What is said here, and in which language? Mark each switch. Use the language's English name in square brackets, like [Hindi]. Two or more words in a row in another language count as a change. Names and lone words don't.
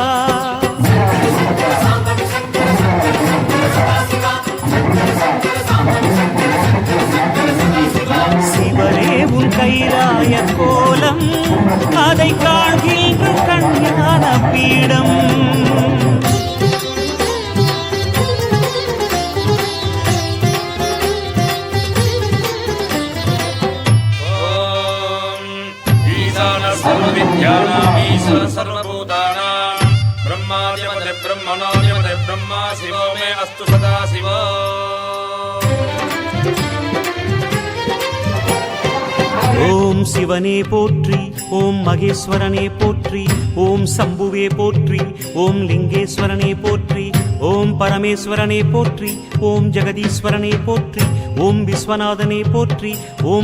[Tamil] சிவனே உன் கைலாய கோலம் அதை காண்கின்ற கண்ணான பீடம் [Sanskrit] सर्वभूतानां ब्रह्मादिपदे ब्रह्मणोदिपदे ब्रह्मा शिवो मे अस्तु सदा शिवो [Tamil] ஓம் சிவனே போற்றி ஓம் மகேஸ்வரனே போற்றி ஓம் சம்புவே போற்றி ஓம் லிங்கேஸ்வரனே போற்றி ஓம் பரமேஸ்வரனே போற்றி ஓம் ஜெகதீஸ்வரனே போற்றி ஓம் விஸ்வநாதனே போற்றி ஓம்